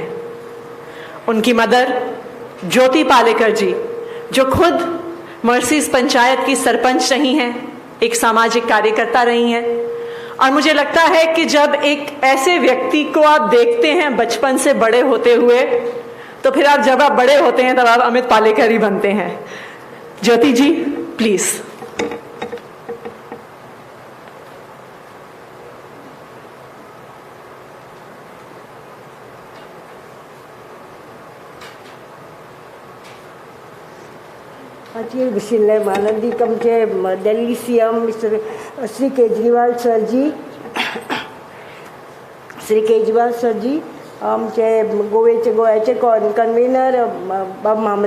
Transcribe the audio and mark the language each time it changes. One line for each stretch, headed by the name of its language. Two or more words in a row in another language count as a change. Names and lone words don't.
Hindi: उनकी मदर ज्योति पालेकर जी, जो खुद मर्सीज पंचायत की सरपंच रही हैं, एक सामाजिक कार्यकर्ता रही हैं. और मुझे लगता है कि जब एक ऐसे व्यक्ति को आप देखते हैं बचपन से बड़े होते हुए, तो फिर आप जब आप बड़े होते हैं तब आप अमित पालेकर ही बनते हैं. ज्योति जी प्लीज़.
Konkani: हाचेर बशिल्ले माननीय आमचे दिल्ली CM मिस्टर श्री केजरीवाल सर जी, आमचे गोव्याचे कन्व्हेनर बाब मामरे